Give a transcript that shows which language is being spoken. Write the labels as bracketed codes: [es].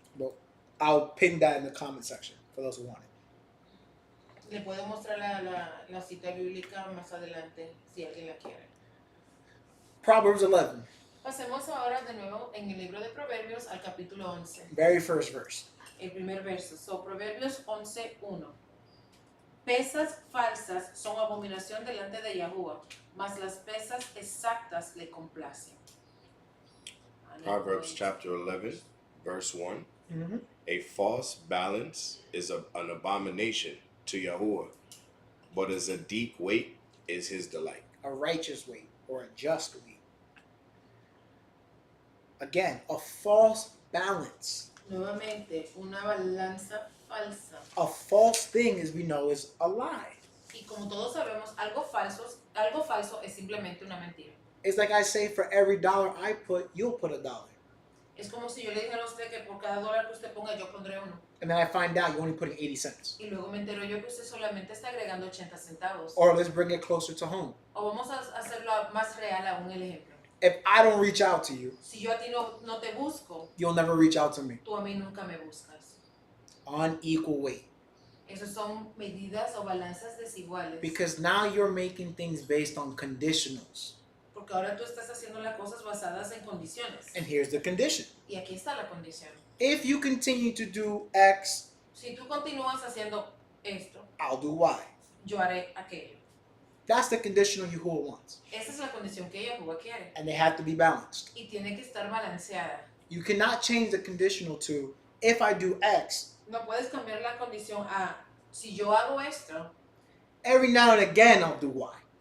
[en] But I'll pin that in the comment section for those who want it. [es] Le puedo mostrar la cita bíblica más adelante si alguien la quiere. [en] Proverbs 11, [es] Pasemos ahora de nuevo en el libro de Proverbios al capítulo 11. [en] very first verse. [es] El primer verso. Proverbios 11:1. Pesas falsas son abominación delante de Yahuwah, mas las pesas exactas le complacen. [en] Proverbs chapter 11, verse 1. Mm-hmm. A false balance is an abomination to Yahuwah, but as a deep weight is his delight. A righteous weight or a just weight. Again, a false balance. [es] Nuevamente, una balanza falsa. [en] A false thing, as we know, is a lie. [es] Y como todos sabemos, algo falso es simplemente una mentira. [en] It's like I say, for every dollar I put, you'll put $1. [es] Es como si yo le dijera a usted que por cada dólar que usted ponga, yo pondré uno. [en] And then I find out you're only putting 80 cents. [es] Y luego me entero yo que usted solamente está agregando 80 centavos. [en] Or let's bring it closer to home. [es] O vamos a hacerlo más real aún el ejemplo. [en] If I don't reach out to you, [es] Si yo a ti no te busco, [en] you'll never reach out to me. [es] tú a mí nunca me buscas. [en] Unequal weight. [es] Esas son medidas o balanzas desiguales. [en] Because now you're making things based on conditionals. [es] Porque ahora tú estás haciendo las cosas basadas en condiciones. [en] And here's the condition. [es] Y aquí está la condición. [en] If you continue to do X, [es] Si tú continúas haciendo esto, [en] I'll do Y. [es] yo haré aquello. [en] That's the conditional Yahuwah wants. [es] Esa es la condición que Yahuwah quiere. [en] And they have to be balanced. [es] Y tiene que estar balanceada. [en] You cannot change the conditional to, if I do X, [es] No puedes cambiar la condición a, si yo hago esto, [en] every now and again I'll do Y.